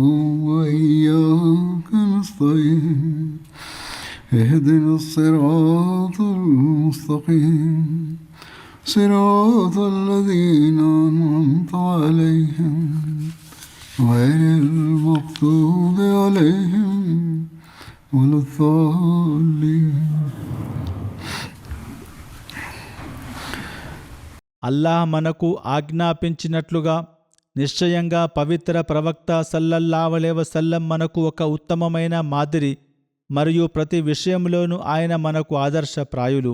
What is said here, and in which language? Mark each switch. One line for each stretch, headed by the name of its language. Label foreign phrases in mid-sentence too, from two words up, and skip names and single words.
Arabic: وإياك نستعين اهدنا الصراط المستقيم صراط الذين أنعمت عليهم غير المغضوب عليهم ولا الضالين.
Telugu: అల్లాహ్ మనకు ఆజ్ఞాపించినట్లుగా నిశ్చయంగా పవిత్ర ప్రవక్త
Arabic: صلى الله عليه وسلم
Telugu: మనకు ఒక ఉత్తమమైన మాదిరి మరియు ప్రతి విషయంలోనూ ఆయన మనకు ఆదర్శప్రాయులు.